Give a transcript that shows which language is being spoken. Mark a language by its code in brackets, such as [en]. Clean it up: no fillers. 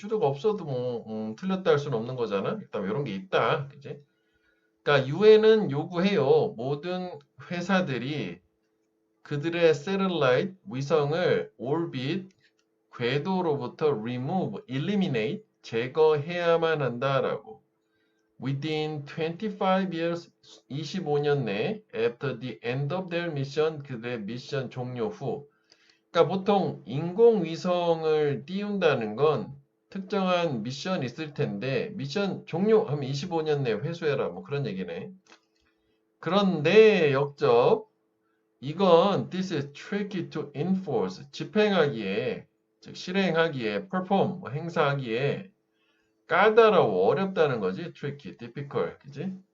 [ko] 슈도가 없어도 뭐 틀렸다 할 수는 없는 거잖아. 일단 이런 게 있다. 그지? 그러니까 유엔은 요구해요. 모든 회사들이 그들의 세틀라이트 위성을 orbit 궤도로부터 remove, eliminate 제거해야만 한다라고. [en] Within 25 years [ko] 25년 내 [en] after the end of their mission [ko] 그들의 미션 종료 후. 그러니까 보통 인공위성을 띄운다는 건 특정한 미션이 있을 텐데 미션 종료하면 25년 내에 회수해라 뭐 그런 얘기네. 그런데 역적 이건 [en] this is tricky to enforce [ko] 집행하기에 즉 실행하기에 perform 뭐 행사하기에 까다로워 어렵다는 거지 tricky, difficult 그지?